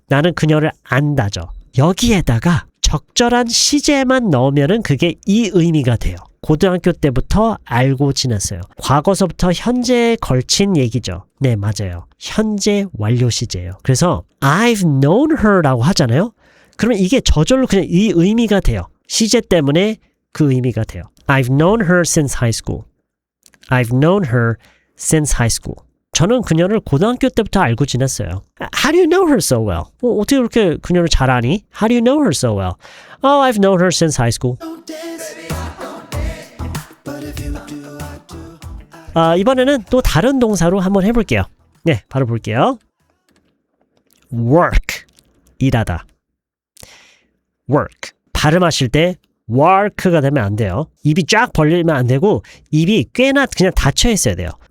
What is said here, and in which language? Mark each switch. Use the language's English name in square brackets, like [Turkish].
[Korean] 나는 그녀를 안다죠. 여기에다가 적절한 시제만 넣으면 그게 이 의미가 돼요. 고등학교 때부터 알고 지냈어요. 과거서부터 현재에 걸친 얘기죠. 네, 맞아요. 현재 완료 시제예요. 그래서 [English] I've known her [Korean] 라고 하잖아요. 그러면 이게 저절로 그냥 이 의미가 돼요. 시제 때문에 그 의미가 돼요. [English] I've known her since high school. I've known her since high school. [Korean] 저는 그녀를 고등학교 때부터 알고 지냈어요. [English] How do you know her so well? [Korean] 어떻게 그렇게 그녀를 잘 아니? [English] How do you know her so well? Oh, I've known her since high school. [Korean] 이번에는 또 다른 동사로 한번 해볼게요. 네, 바로 볼게요. work, 일하다. work, 발음하실 때 work가 되면 안 돼요. 입이 쫙 벌리면 안 되고 입이 꽤나 그냥 닫혀 있어야 돼요.